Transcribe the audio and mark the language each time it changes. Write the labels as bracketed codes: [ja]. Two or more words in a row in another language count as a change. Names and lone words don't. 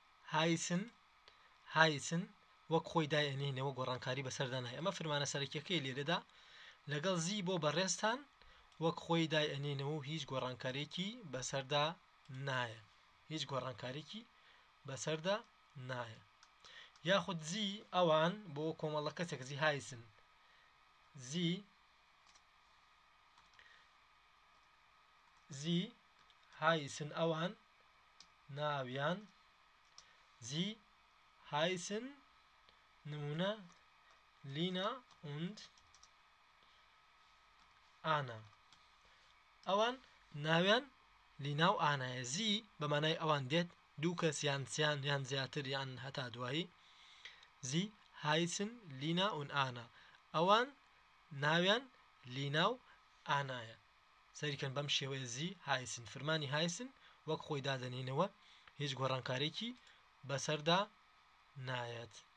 [ckb] heißen وەک خۆی دایەنێنەوە گۆڕانکاری بەسەردانایە ئەمە فرمانە سەرەکیەکەی لێرەدا لەگەڵ زی بۆ بەڕێستان وەک خۆی دایەنێنەوە و هیچ گۆڕانکارێکی بەسەردا نایە هیچ گۆڕانکارێکی بەسەردا نایە یاخود زی ئەوان بۆ کۆمەڵە کەسێک [de] Sie heißen Sie heißen [ckb] ئەوان ناویان [de] Sie heißen [ckb] نمونە [de] Lina und Anna [ckb] ئەوان ناویان لینا و ئانایە زی بە مانای ئەوان دێت دوو کەس یان سیان یان زیاتر یان هەتا دوایی [de] Sie heißen Lina und Anna [ckb] ئەوان ناویان لینا و ئانایە سەریکەن بەم شێوەیە [de] Sie heißen [ckb] فرمانی heißen وەک خۆی دادەنینەوە هیچ گۆڕانکارێکی بەسەردا نایەت